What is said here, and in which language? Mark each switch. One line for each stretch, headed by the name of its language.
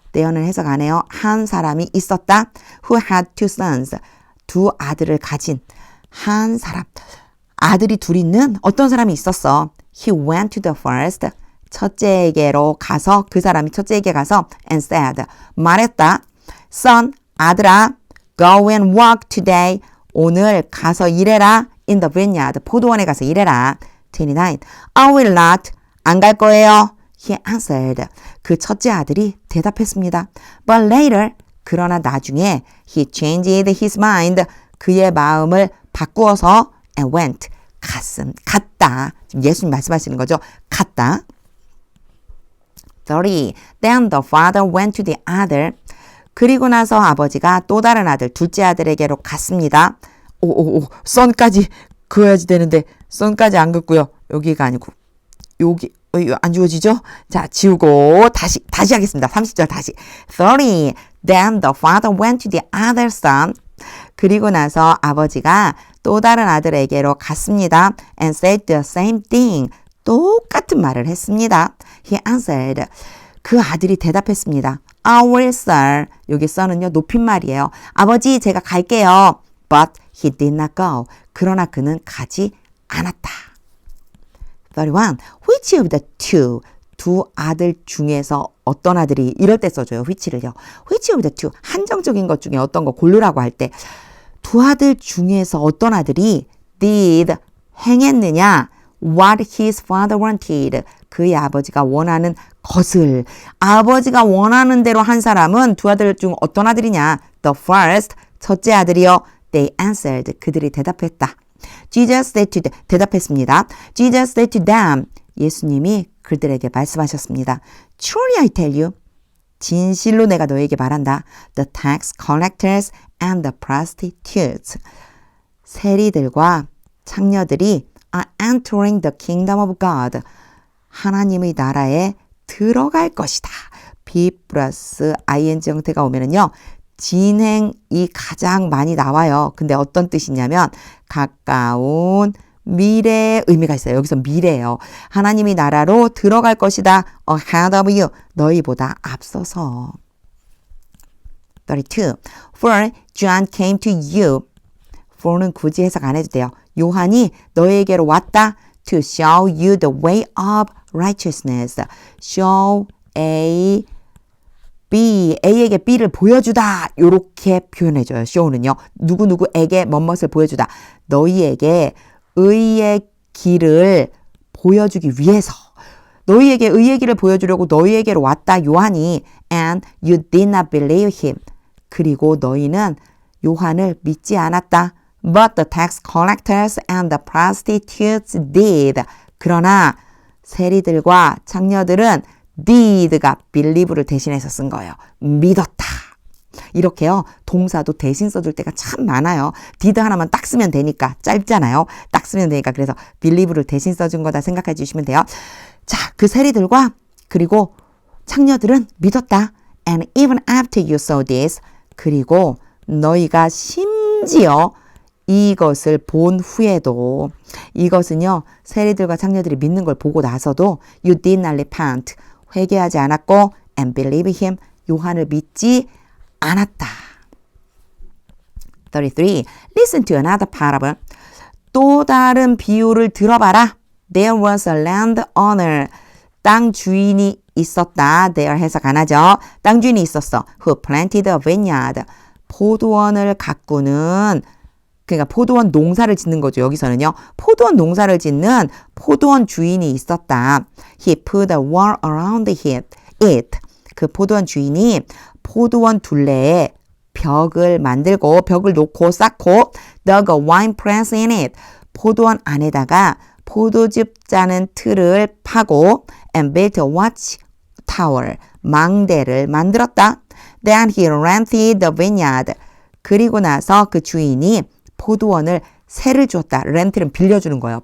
Korean: there는 해석 안 해요. 한 사람이 있었다.
English: Who had two sons.
Korean: 두 아들을 가진 한 사람. 아들이 둘 있는 어떤 사람이 있었어.
English: He went to the first.
Korean: 첫째에게로 가서 그 사람이 첫째에게 가서
English: and said.
Korean: 말했다.
English: Son,
Korean: 아들아,
English: go and work today.
Korean: 오늘 가서 일해라.
English: In the vineyard.
Korean: 포도원에 가서 일해라. 29.
English: I will not.
Korean: 안 갈 거예요.
English: He answered.
Korean: 그 첫째 아들이 대답했습니다.
English: But later.
Korean: 그러나 나중에
English: he changed his mind.
Korean: 그의 마음을 바꾸어서
English: and went.
Korean: 갔다. 지금 예수님 말씀하시는 거죠. 갔다. 30.
English: Then the father went to the other.
Korean: 그리고 나서 아버지가 또 다른 아들, 둘째 아들에게로 갔습니다. son까지 그어야지 되는데 son까지 안 긋고요. 여기가 아니고 여기 안 지워지죠? 자, 지우고 다시 하겠습니다. 30절 다시. 30.
English: Then the father went to the other son.
Korean: 그리고 나서 아버지가 또 다른 아들에게로 갔습니다.
English: And said the same thing.
Korean: 똑같은 말을 했습니다.
English: He answered.
Korean: 그 아들이 대답했습니다.
English: I will, sir.
Korean: 여기 son은요, 높임말이에요. 아버지, 제가 갈게요.
English: But he did not go.
Korean: 그러나 그는 가지 않았다.
English: 31. Which of the two?
Korean: 두 아들 중에서 어떤 아들이 이럴 때 써줘요.
English: which를요. Which of the two?
Korean: 한정적인 것 중에 어떤 거 고르라고 할 때 두 아들 중에서 어떤 아들이 did 행했느냐?
English: What his father wanted.
Korean: 그의 아버지가 원하는 것을. 아버지가 원하는 대로 한 사람은 두 아들 중 어떤 아들이냐?
English: The first.
Korean: 첫째 아들이요.
English: They answered.
Korean: 그들이 대답했다.
English: Jesus said to them.
Korean: 대답했습니다.
English: Jesus said to them.
Korean: 예수님이 그들에게 말씀하셨습니다.
English: Truly I tell you.
Korean: 진실로 내가 너에게 말한다.
English: The tax collectors and the prostitutes.
Korean: 세리들과 창녀들이
English: are entering the kingdom of God.
Korean: 하나님의 나라에 들어갈 것이다. be 플러스 ing 형태가 오면은요. 진행이 가장 많이 나와요. 근데 어떤 뜻이냐면 가까운 미래의 의미가 있어요. 여기서 미래예요. 하나님의 나라로 들어갈 것이다.
English: ahead of you.
Korean: 너희보다 앞서서.
English: 32. For John came to you.
Korean: for는 굳이 해석 안 해도 돼요. 요한이 너에게로 왔다.
English: To show you the way of righteousness. Show A, B.
Korean: A에게 B를 보여주다. 요렇게 표현해줘요. show는요. 누구누구에게 뭐뭇을 보여주다. 너희에게 의의 길을 보여주기 위해서. 너희에게 의의 길을 보여주려고 너희에게로 왔다. 요한이.
English: And you did not believe him.
Korean: 그리고 너희는 요한을 믿지 않았다.
English: But the tax collectors and the prostitutes did.
Korean: 그러나 세리들과 창녀들은 did가 believe를 대신해서 쓴 거예요. 믿었다. 이렇게요. 동사도 대신 써줄 때가 참 많아요. did 하나만 딱 쓰면 되니까. 짧잖아요. 딱 쓰면 되니까. 그래서 believe를 대신 써준 거다 생각해 주시면 돼요. 자, 그 세리들과 그리고 창녀들은 믿었다.
English: And even after you saw this.
Korean: 그리고 너희가 심지어 이것을 본 후에도 이것은요. 세리들과 창녀들이 믿는 걸 보고 나서도
English: you did not repent.
Korean: 회개하지 않았고
English: and believe him.
Korean: 요한을 믿지 않았다.
English: 33. Listen to another parable.
Korean: 또 다른 비유를 들어봐라.
English: There was a landowner.
Korean: 땅 주인이 있었다. there 해석 안 하죠. 땅 주인이 있었어.
English: who planted a vineyard.
Korean: 포도원을 가꾸는 그러니까 포도원 농사를 짓는 거죠. 여기서는요. 포도원 농사를 짓는 포도원 주인이 있었다.
English: He put a wall around it.
Korean: 그 포도원 주인이 포도원 둘레에 벽을 만들고 벽을 놓고 쌓고
English: dug a wine press in it.
Korean: 포도원 안에다가 포도즙 짜는 틀을 파고
English: and built a watch tower.
Korean: 망대를 만들었다.
English: Then he rented the vineyard.
Korean: 그리고 나서 그 주인이 포도원을 세를 주었다. 렌트는 빌려주는 거예요.